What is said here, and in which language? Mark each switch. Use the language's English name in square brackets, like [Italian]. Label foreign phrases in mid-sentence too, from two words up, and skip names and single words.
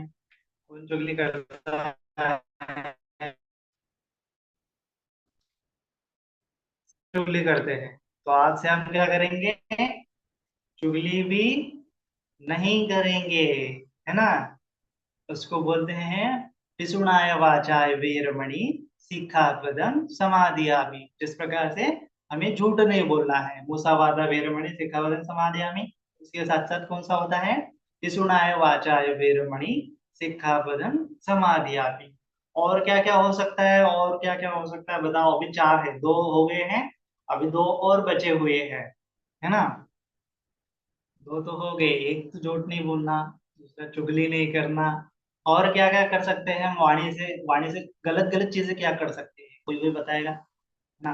[Hindi] कौन चुगली करता है? चुगली करते हैं। तो आज से हम क्या करेंगे? चुगली भी नहीं करेंगे, है ना। उसको बोलते हैं [Pali] पिसुणाय वाचाय वीरमणि सिक्खापदं समादियामि। [Hindi] जिस प्रकार से हमें झूठ नहीं बोलना है, [Pali] मुसावादा वीरमणि सिक्खापदं समादियामि, [Hindi] उसके साथ साथ कौन सा होता है? [Pali] पिसुणाय वाचाय वीरमणि सिक्खापदं समादियामि। [Hindi] और क्या क्या हो सकता है, और क्या क्या हो सकता है बताओ। अभी चार है, दो हो गए हैं, अभी दो और बचे हुए हैं, है ना। दो तो हो गए, एक तो झूठ नहीं बोलना, दूसरा चुगली नहीं करना। और क्या क्या कर सकते हैं हम वाणी से? वाणी से गलत गलत चीजें क्या कर सकते हैं, कोई कोई बताएगा ना?